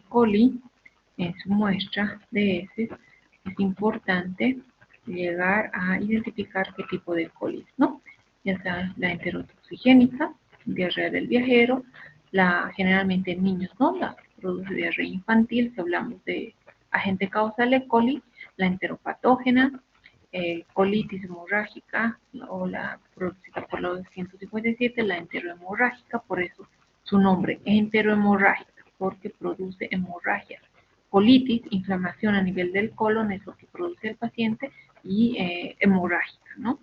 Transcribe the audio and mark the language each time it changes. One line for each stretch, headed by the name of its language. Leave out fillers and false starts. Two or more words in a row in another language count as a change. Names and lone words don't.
Spanish: coli en su muestra de heces, es importante llegar a identificar qué tipo de coli, ¿no? Ya sea la enterotoxigénica, diarrea del viajero, generalmente en niños, ¿no? La produce diarrea infantil, si hablamos de Agente causal E. coli, la enteropatógena, colitis hemorrágica o la producida por la 257, la enterohemorrágica, por eso su nombre, enterohemorrágica, porque produce hemorragia. Colitis, inflamación a nivel del colon, es lo que produce el paciente, y hemorrágica, ¿no?